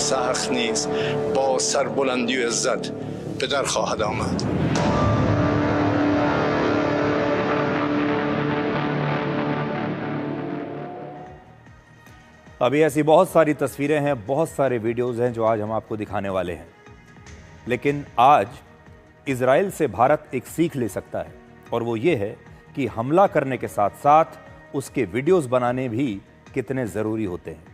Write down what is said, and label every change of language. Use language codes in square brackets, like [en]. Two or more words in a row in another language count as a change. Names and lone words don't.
[fa] سخت نیز با سربلندی و عزت به در خواهد آمد. [hi] अभी ऐसी बहुत सारी तस्वीरें हैं, बहुत सारे वीडियोस हैं जो आज हम आपको दिखाने वाले हैं। लेकिन आज इजराइल से भारत एक सीख ले सकता है और वो ये है कि हमला करने के साथ साथ उसके वीडियोस बनाने भी कितने ज़रूरी होते हैं।